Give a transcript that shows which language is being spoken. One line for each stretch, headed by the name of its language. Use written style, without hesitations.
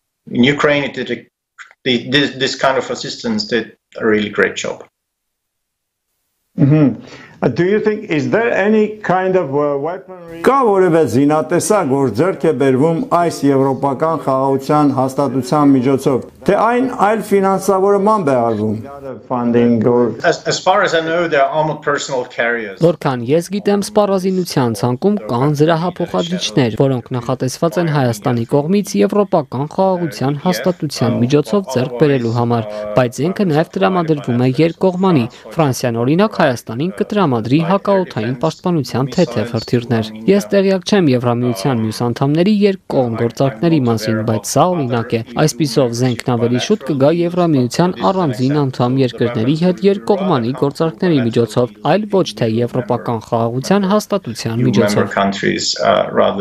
English: In Ukraine, this kind of assistance did a really great job. Do you think is there any kind of weaponry?
Armenian: Կա որևէ զինատեսակ, որ ձեռք է բերվում այս եվրոպական խաղաղության հաստատության միջոցով, թե այն այլ ֆինանսավորման է արվում?
English: As far as I know, there are armored personnel carriers.
Armenian: Որքան ես գիտեմ, սպառազինության ցանկում կան զրահափոխադրիչներ, որոնք նախատեսված են Հայաստանի կողմից եվրոպական խաղաղության հաստատության միջոցով ձեռք բերելու համար, բայց զենքը նաև տրամադրվում է երկկողմանի։ Ֆրանսիան օրինակ Հայաստանին կտրամադրի հակաօդային պաշտպանության թեթև հրթիռներ։ Ես տեղյակ չեմ Եվրամիության մյուս անդամների երկկողմ գործարքների մասին, բայց սա օրինակ է։ Այսպիսով զենքն ավելի շուտ կգա Եվրամիության առանձին անդամ երկրների հետ երկկողմանի գործարքների միջոցով, այլ ոչ թե եվրոպական խաղաղության հաստատության միջոցով։